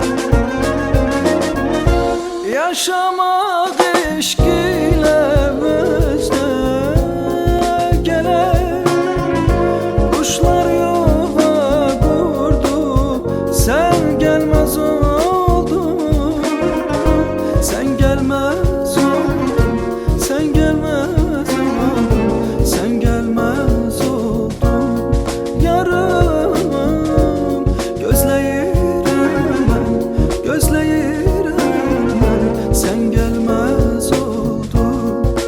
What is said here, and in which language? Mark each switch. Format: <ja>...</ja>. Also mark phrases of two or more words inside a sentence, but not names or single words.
<tr>Yaşamak eşk ile vecde gelen, kuşlar yuva kurdu, sen gelmez oldun. Sen gelmez oldun, sen gelmez oldun, sen gelmez oldun.</tr> <az>Yarım gözləyirəm mən, gözləyirəm mən,</az> <tr>sen gelmez oldun.</tr>